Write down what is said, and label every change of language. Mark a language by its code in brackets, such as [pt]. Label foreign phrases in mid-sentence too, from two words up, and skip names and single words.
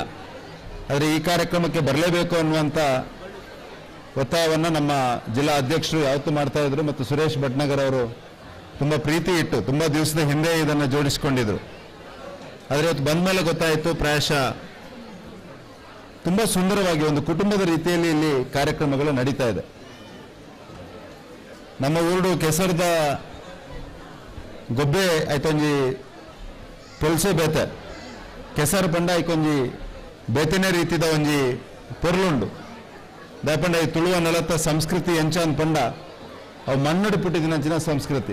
[kn] ಆದರೆ ಈ ಕಾರ್ಯಕ್ರಮಕ್ಕೆ ಬರಲೇಬೇಕು ಅನ್ನುವಂಥ ಒತ್ತಾಯವನ್ನು ನಮ್ಮ ಜಿಲ್ಲಾ ಅಧ್ಯಕ್ಷರು ಯಾವತ್ತೂ ಮಾಡ್ತಾ ಇದ್ರು ಮತ್ತು ಸುರೇಶ್ ಭಟ್ನಗರ್ ಅವರು ತುಂಬ ಪ್ರೀತಿ ಇಟ್ಟು ತುಂಬ ದಿವಸದ ಹಿಂದೆ ಇದನ್ನು ಜೋಡಿಸಿಕೊಂಡಿದ್ರು. ಆದರೆ ಇವತ್ತು ಬಂದ ಮೇಲೆ ಗೊತ್ತಾಯಿತು, ಪ್ರಾಯಶಃ ತುಂಬ ಸುಂದರವಾಗಿ ಒಂದು ಕುಟುಂಬದ ರೀತಿಯಲ್ಲಿ ಇಲ್ಲಿ ಕಾರ್ಯಕ್ರಮಗಳು ನಡೀತಾ ಇದೆ. [tcy] ನಮ್ಮ ಊರು ಕೆಸರದ ಗೊಬ್ಬೆ ಆಯ್ತೊಂಜಿ ಪೊಲ್ಸೆ ಬೇತೆ ಕೆಸರು ಪಂಡ ಐಕೊಂಜಿ ಬೇತೆನೆ ರೀತಿದ ಒಂಜಿ ಪೊರ್ಲುಂಡು ದಾಯಪಂಡ ಈ ತುಳುವ ನೆಲತ್ತ ಸಂಸ್ಕೃತಿ ಎಂಚಾನ್ ಪಂಡ ಅವು ಮಣ್ಣಡು ಪುಟ್ಟಿದಿನಂಚಿನ ಸಂಸ್ಕೃತಿ.